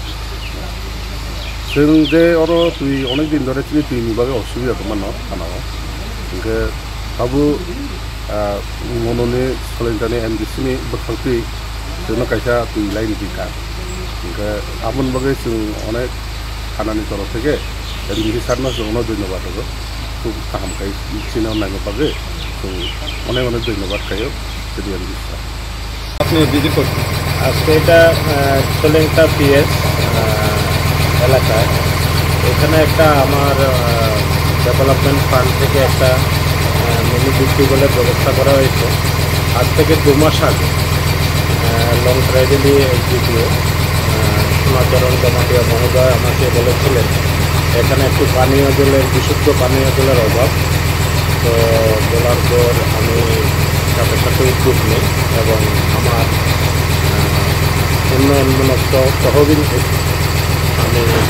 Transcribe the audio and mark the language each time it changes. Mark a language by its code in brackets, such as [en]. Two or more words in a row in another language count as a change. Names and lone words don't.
[trp] sung je oro tui [bn] অনেক দিন ধরে [trp] tui tui ni bagai osubida tomano kanao ingke tabu monone solentane MDC ni berkhakti sung kaisa tui lain dikan ingke amon bagai sung onek kanani toro theke MDC sarna sung ono ধন্যবাদ hogo [bn] খুব কাম [trp] kai sino nago bagai sung [bn] অনেক ধন্যবাদ [trp] kayo jadi MDC [bn] আপনি ভিজিট করছেন আজকে এটা সোলেংটা পিএস এলাকায় এখানে একটা আমার [en] development fund [bn] থেকে একটা মিনি বিক্রি বলে ব্যবস্থা করা হয়েছে আজ থেকে 2 মাস আগে লং ট্রাইবেলি এক্সিকিউটিভ সোনাচরণ জমাটিয়া মহোদয় আমাকে বলেছিলেন এখানে একটু পানীয় জলের বিশুদ্ধ পানীয় জলের অভাব তো বলার পর আমি সাথে সাথে উদ্যোগ নিই এবং আমার উন্নয়নমূলক তহবিল আমি